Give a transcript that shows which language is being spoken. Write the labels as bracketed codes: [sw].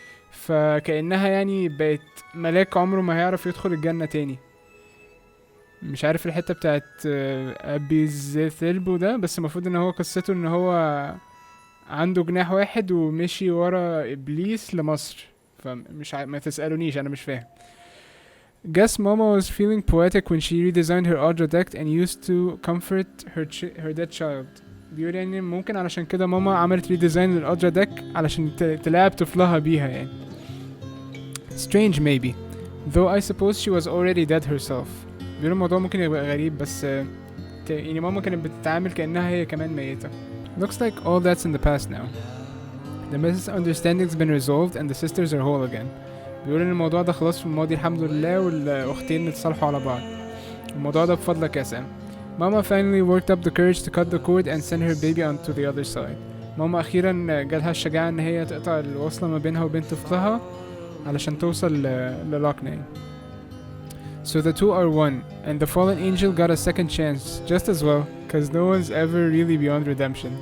[ar] فكأنها يعني بقت ملاك عمره ما هيعرف يدخل الجنة تاني. مش عارف الحتة بتاعت أبي زيثلبو ده بس المفروض ان هو قصته ان هو عنده جناح واحد ومشي ورا إبليس لمصر. فمش ما تسألونيش أنا مش فاهم. [en] Guess Mama was feeling poetic when she redesigned her audio deck and used to comfort her dead child. [ar] بيقول يعني ممكن علشان كده ماما عملت ريديزاين للأوديو ديك علشان تلاعب طفلها بيها يعني. [en] Strange maybe, though I suppose she was already dead herself. [ar] بيقول الموضوع ممكن يبقى غريب بس يعني ماما كانت بتتعامل كأنها هي كمان ميتة. [en] Looks like all that's in the past now. The misunderstanding's been resolved and the sisters are whole again. [ar] بيقول ان الموضوع ده خلاص في الماضي الحمد لله والأختين اتصالحوا على بعض. الموضوع ده بفضلك يا سام. [en] Mama finally worked up the courage to cut the cord and send her baby onto the other side. [ar] ماما أخيرا جالها الشجاعة إن هي تقطع الوصلة ما بينها وبين طفلها علشان توصل للاكنا. [en] So the two are one, and the fallen angel got a second chance just as well, cause no one's ever really beyond redemption.